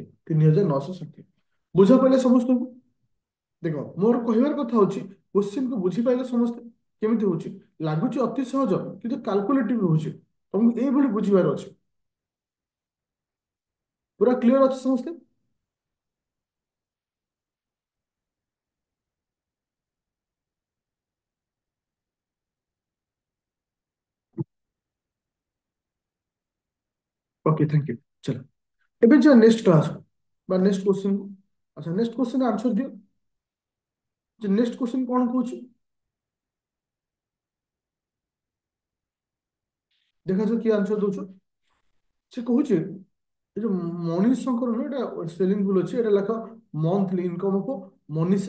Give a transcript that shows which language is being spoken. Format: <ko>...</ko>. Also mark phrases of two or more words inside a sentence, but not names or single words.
<or>3960 ବୁଝା ପଇଲେ ସମସ୍ତଙ୍କୁ? ଦେଖ ମୋର କହିବାର କଥା ହଉଛି କୋଶ୍ଚିନ୍ କୁ ବୁଝିପାଇଲେ ସମସ୍ତେ? କେମିତି ହଉଛି ଲାଗୁଛି ଅତି ସହଜ କିନ୍ତୁ କାଲକୁଲେଟିଭ ରହୁଛି। ତମକୁ ଏଇଭଳି ବୁଝିବାର ଅଛି। ପୁରା କ୍ଲିୟର ଅଛି ସମସ୍ତେ?</or> <en>OK thank you.</en> <or>चलो ଏବେ ଯିବା</or> <en>next class</en> <or>ବା</or> <en>next question</en> <or>କୁ। ଆଚ୍ଛା</or> <en>next question answer</en> <or>ଦିଅ ଯେ</or> <en>next question</en> <or>କଣ କହୁଛି ଦେଖାଯାଉ କିଏ ଆନ୍ସର ଦଉଛ। ସେ କହୁଛି ଏ ଯୋଉ ମଣିଷଙ୍କର ନୁହେଁ ଏଟା ସ୍ପେଲିଂ ଭୁଲ ଅଛି, ଏଟା ଲେଖା</or> <en>monthly income of Manisha.</en>